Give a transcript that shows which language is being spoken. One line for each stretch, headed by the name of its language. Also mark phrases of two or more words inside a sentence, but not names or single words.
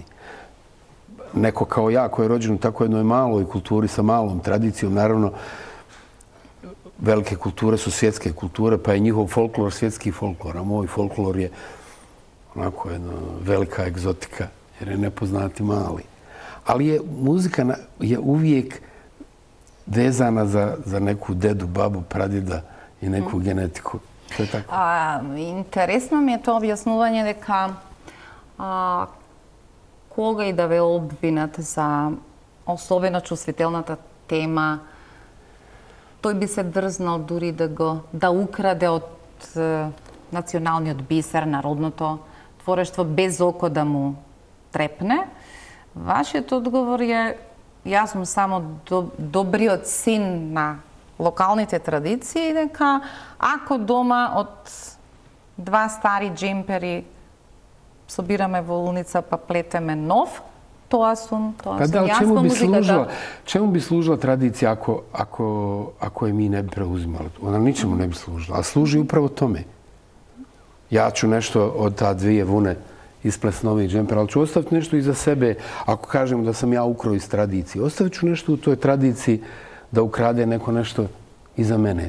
Serbian: Neko kao ja koji je rođen u tako jednoj maloj kulturi sa malom tradicijom, naravno velike kulture su svjetske kulture, pa je njihov folklor svjetski folklor, a moj folklor je onako jedna velika egzotika, jer je nepoznati mali. Ali muzika je uvijek vezana za neku dedu, babu, pradjeda i neku genetiku. To je tako.
Macedonian: Интересно ми е тоа објаснување дека кога и да ве обвинат за особено чувствителната тема, тој би се дрзнал дури да украде од националниот бисер, народното творештво, без око да му трепне. Вашиот одговор е: јас сум само добриот син на локалните традиции, дека ако дома од два стари джемпери собираме во улница па плетеме нов, тоа сум јас во музиката.
Serbian: Čemu bi služila tradicija ako je mi ne bi preuzimali? Ona ničemu ne bi služila, a služi upravo tome. Ja ću nešto od ta dvije vune isplesni novi džemper, ali ću ostaviti nešto iza sebe. Ako kažem da sam ja ukrao iz tradicije, ostavit ću nešto u toj tradiciji da ukrade neko nešto iza mene.